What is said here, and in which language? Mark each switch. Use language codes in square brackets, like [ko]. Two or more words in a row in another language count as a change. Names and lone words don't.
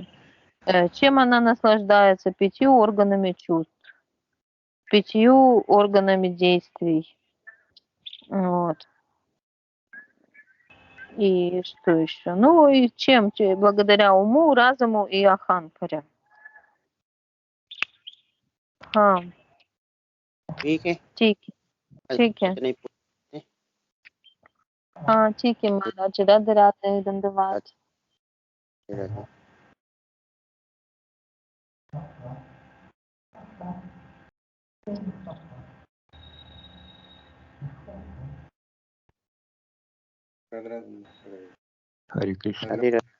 [ru] Чем она наслаждается? 5 органами чувств, 5 органами действий. Вот. И что еще? Ну и чем? Благодаря уму, разуму и аханкаре. [hi] हाँ, ठीक है। ठीक है। इतने ही पूछते हाँ, ठीक है महाराज, राधे राधे, धन्यवाद। हैं। हरे कृष्ण।